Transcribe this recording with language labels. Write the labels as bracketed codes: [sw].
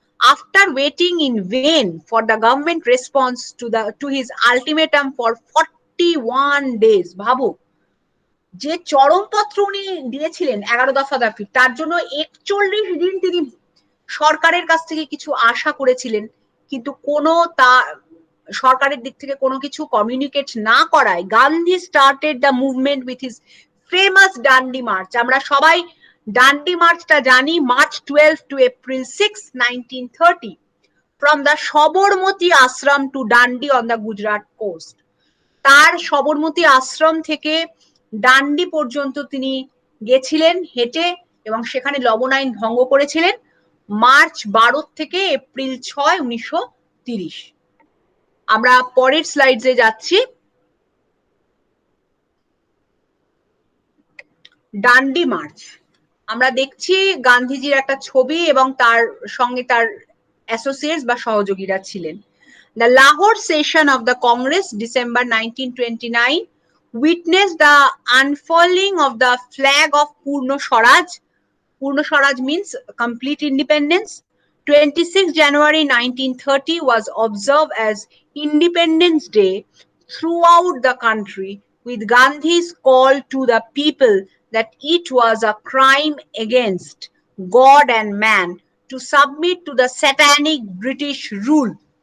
[en] After waiting in vain for the government response to his ultimatum for 41 days, [bn] ভাবো যে চরমপত্র উনি দিয়েছিলেন 11 দফা দাবি, তার জন্য 41 দিন তিনি সরকারের কাছ থেকে কিছু আশা করেছিলেন, কিন্তু কোনো সরকারের দিক থেকে কোনো কিছু কমিউনিকেট না করায় [en] Gandhi started the movement with his famous Dandi march. [bn] আমরা সবাই ডান্ডি মার্চটা জানি, [en] March 12 to April 6, 1930, from the Sabarmati Ashram to Dandi on the Gujarat coast। [bn] তার সবরমতী আশ্রম থেকে ডান্ডি পর্যন্ত তিনি গেছিলেন হেঁটে এবং সেখানে লবণ আইন ভঙ্গ করেছিলেন মার্চ 12 থেকে এপ্রিল 6, 1930। আমরা পরের স্লাইডে যাচ্ছি। ডান্ডি মার্চ আমরা দেখছি গান্ধীজির একটা ছবি এবং তার সঙ্গে তার অ্যাসোসিয়েটস বা সহযোগীরা ছিলেন। [en] The Lahore session of the Congress, December 1929, witnessed the unfurling of the flag of Purna Swaraj. Purna Swaraj means complete independence. 26 January 1930 was observed as Independence Day throughout the country, with Gandhi's call to the people that it was a crime against God and man to submit to the satanic British rule.